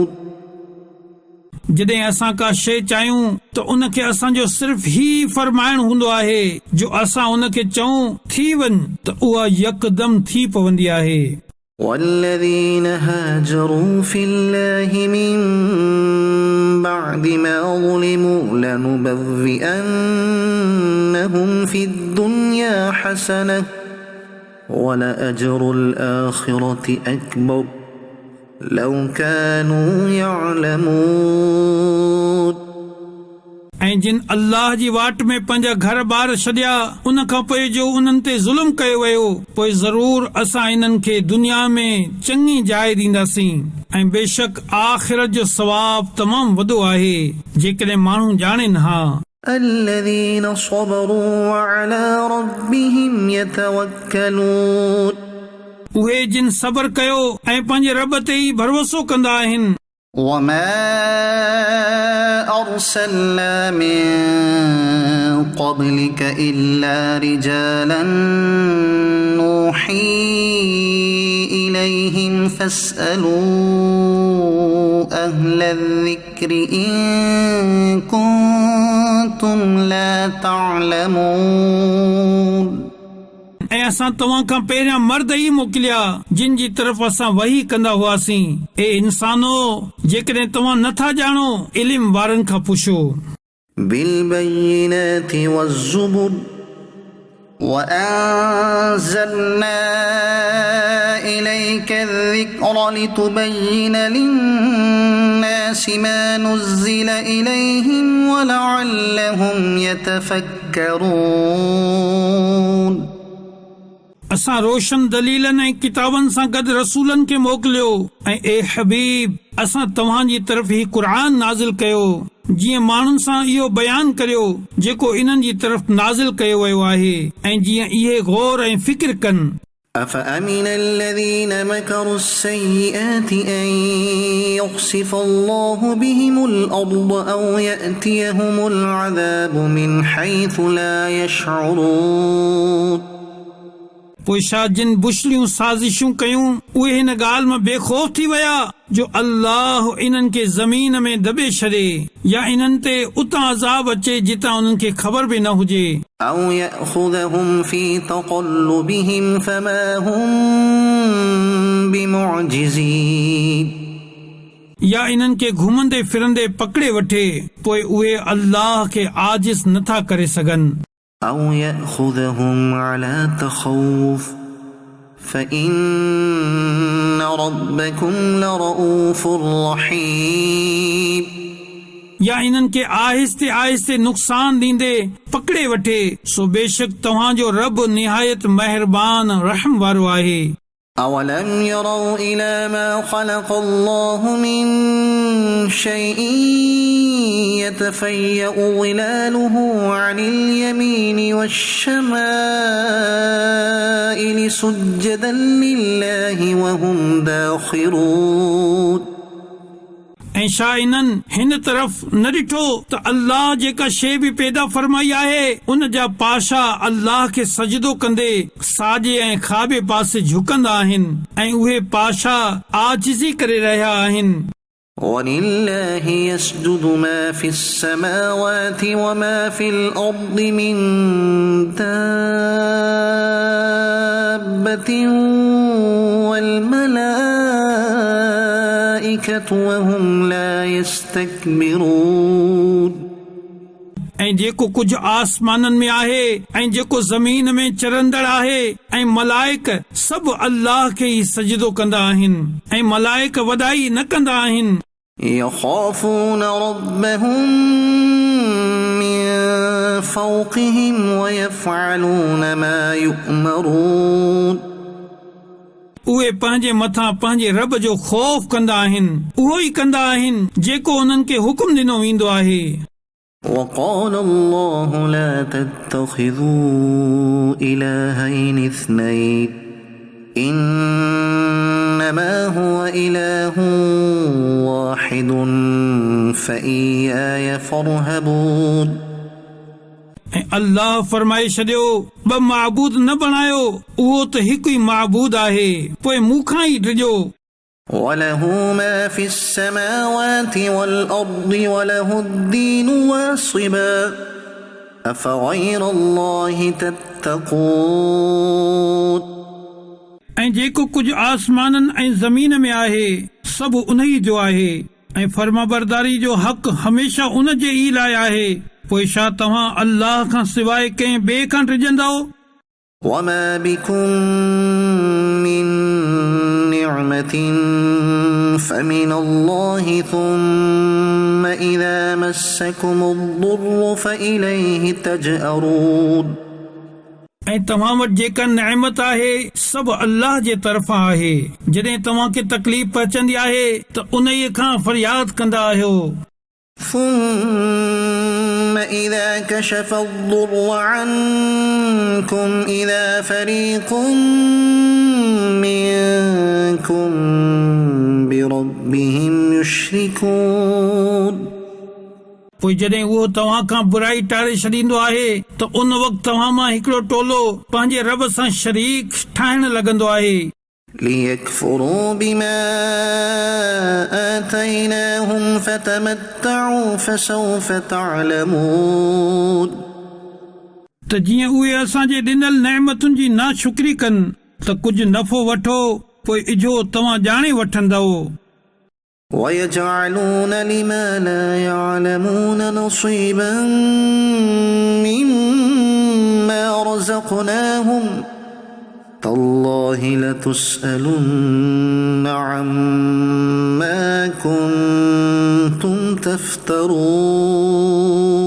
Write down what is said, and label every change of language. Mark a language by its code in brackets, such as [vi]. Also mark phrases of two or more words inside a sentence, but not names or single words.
[sd] जॾहिं असां का शइ चाहियूं त उनखे असांजो सिर्फ़ ही फरमाइण हूंदो आहे जो असां उनखे चऊं थी वञ त उहा यकदम थी पवंदी आहे। [ar] والذين هاجروا في الله من بعد ما ظلموا لنبوئنهم في الدنيا حسنة ولأجر الآخرة أكبر لو كانوا يعلمون [sd] ऐं जिन अल्लाह जी वाट में पंहिंजा घर बार छॾिया उन खां पोइ जो उन्हनि ते ज़ुल्म कयो वियो, पोइ ज़रूर असां इन्हनि खे दुनिया में चङी जाइ ॾींदासीं ऐं बेशक आख़िरत जो सवाब तमामु वॾो आहे जेकॾहिं माण्हू ॼाणनि। हा [ar] الذين صبروا وعلى ربهم يتوكلون [sd] उहे जिन सबर कयो ऐं पंहिंजे रब ते ई भरोसो कंदा आहिनि। [ar] وما أرسلنا من قبلك إلا رجالا نوحي إليهم فاسألوا أهل الذكر إن كنتم لا تعلمون [sd] ऐं असां तव्हां खां पहिरियां मर्द ई मोकिलिया जिन जी तरफ़ असां वही कंदा हुआसीं। ए इंसानो, जेकॾहिं तव्हां नथा ॼाणो इल्म वारनि खां पुछो। [ar] بالبينات والزبر وأنزلنا إليك الذكر لتبين للناس ما نزل إليهم ولعلهم يتفكرون [sd] असां रोशन दलीलनि ऐं किताबनि सां गॾु रसूलनि खे मोकिलियो ऐं ए हबीब असां तव्हांजी तरफ़ ही क़ुरान नाज़िल कयो जीअं माण्हुनि सां इहो बयान करियो जेको इन्हनि जी तरफ़ नाज़िल कयो वियो आहे ऐं जीअं इहे गौर ऐं फिक्र कनि। [ar] أفأمن الذين مكروا السيئات أن يخسف الله بهم الأرض أو يأتيهم العذاب من حيث لا يشعرون [sd] पोइ छा जिन बुछलियूं साज़िशूं कयूं उहे हिन ॻाल्हि मां बेखौफ़ थी विया जो अल्लाह इन्हनि खे ज़मीन में दॿे छॾे या इन्हनि ते उतां अज़ाब अचे जितां उन्हनि खे ख़बर बि न हुजे। [ar] أو يأخذهم في تقلبهم فما هم بمعجزين [sd] या इन्हनि खे घुमंदे फिरंदे पकड़े वठे पोइ उहे अल्लाह खे आजिज़ नथा करे सघनि। [ar] أو يأخذهم على تخوف فإن ربكم لرؤوف رحيم [sd] या इन्हनि खे आहिस्ते आहिस्ते नुक़सान ॾींदे पकड़े वठे सो बेशक तव्हांजो रब निहायत मेहरबान रहम वारो आहे। [ar] أولم يروا إلى ما خلق الله من شيء يتفيأ ظلاله عن اليمين والشمائل سجدا لله وهم داخرون [sd] ऐं छा इन्हनि हिन तरफ़ न ॾिठो त अल्लाह जेका शइ बि पैदा फरमाई आहे उन जा पाशा अल्लाह खे सजदो कंदे साॼे ऐं खाॿे पासे झुकंदा आहिनि ऐं उहे पाशा आजिज़ी करे रहिया आहिनि। [ar] ولله يسجد ما في السماوات وما في الأرض من دابة دابة والملائكة وهم لا يستكبرون [sd] ऐं जेको कुझु आसमाननि में आहे ऐं जेको ज़मीन में चरंदड़ आहे ऐं मलाइक सभु अल्लाह खे ई सजदो कंदा आहिनि ऐं मलाइक वॾाई न कंदा आहिनि [ar] يخافون ربهم من فوقهم ويفعلون ما يؤمرون [sd] उहे पंहिंजे मथां पंहिंजे रब जो ख़ौफ़ कंदा आहिनि उहो ई कंदा आहिनि जेको उन्हनि खे हुकुम ॾिनो वेंदो आहे [ar] وقال الله لا تتخذوا إلهين اثنين إنما هو إله واحد فإياي فارهبون [sd] ऐं अल्लाह फरमाए छॾियो ॿ माबूद न बणायो उहो त हिकु ई माबूद आहे पोइ मूंखां ई ॾिजो [ar] وله ما في السماوات والأرض وله الدين واصبا أفغير الله تتقون [sd] ऐं जेको कुझु आसमाननि ऐं ज़मीन में आहे सभु उन ई जो आहे ऐं फर्माबरदारी जो हक़ हमेशा उन जे ई लाइ आहे पोइ छा तव्हां अल्लाह खां सवाइ कंहिं ॿिए खां टिजंदव [ar] وما بكم من نعمة فمن الله ثم إذا مسكم الضر فإليه تجأرون [sd] ऐं तव्हां वटि जेका नेमत आहे सभु अल्लाह जे तरफ़ां आहे जॾहिं तव्हां खे तकलीफ़ पहुचंदी आहे त उन ई खां फरियाद कंदा आहियो [ar] ثم إذا كشف الضر عنكم إذا فريق منكم بربهم يشركون [sd] पोइ जॾहिं उहो तव्हां खां बुराई टारे छॾींदो आहे त उन वक़्तु तव्हां मां हिकिड़ो टोलो पंहिंजे रब सां शरीक ठाहिण लॻंदो आहे [ar] ليكفروا بما آتيناهم فتمتعوا فسوف تعلمون [sd] त जीअं उहे असांजे ॾिनल नेमतुनि जी नाशुक्री कनि त कुझु नफ़ो वठो पोइ इझो तव्हां ॼाणे वठंदव [ar] ويجعلون لما لا يعلمون نصيبا مما رزقناهم تالله لتسألن عما كنتم تفترون